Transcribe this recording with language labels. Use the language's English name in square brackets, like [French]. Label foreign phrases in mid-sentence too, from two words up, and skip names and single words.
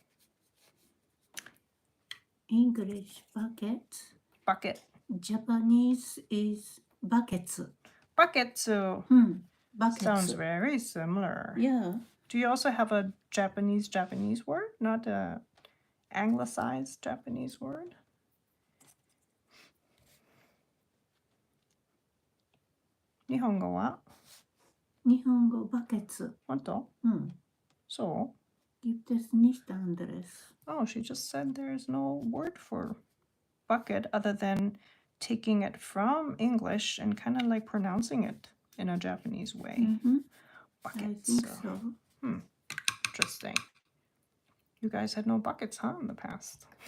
[English] English bucket. Bucket. Japanese is buckets. Bucketsu. Buckets. Sounds very similar. Yeah. Do you also have a Japanese word, not a anglicized Japanese word? [Japanese] 日本語は? 日本語バケツ. Honto? So? [German] Gibt es nicht anderes. [English] Oh, she just said there's no word for bucket other than taking it from English and kind of like pronouncing it in a Japanese way. Bucket. I think so. Interesting. You guys had no buckets, huh, in the past?